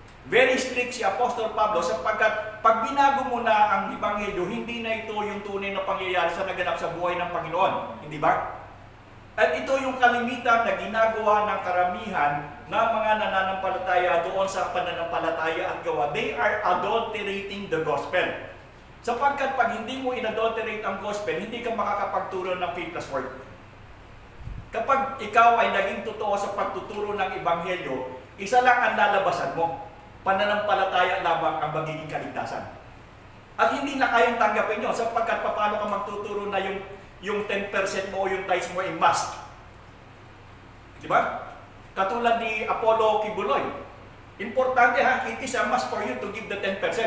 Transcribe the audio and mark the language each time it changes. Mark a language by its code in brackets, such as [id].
[tl] Very strict si Apostol Pablo sapagkat pag binago mo na ang Ebanghelyo, hindi na ito yung tunay na pangyayari sa naganap sa buhay ng Panginoon. Hindi ba? At ito yung kalimitan na ginagawa ng karamihan ng mga nananampalataya doon sa pananampalataya at gawa. [en] They are adulterating the gospel. [tl] Sapagkat pag hindi mo inadulterate ang gospel, hindi ka makakapagturo ng [en] faith plus work. [tl] Kapag ikaw ay naging totoo sa pagtuturo ng Ebanghelyo, isa lang ang lalabasan mo. Pananampalataya lamang ang magiging kaligtasan. At hindi na kayang tanggapin yun sapagkat paano ka magtuturo na yung 10% mo o yung tithes mo ay must. Diba? Katulad ni Apollo Kibuloy. Importante ha, [en] it is a must for you to give the 10%.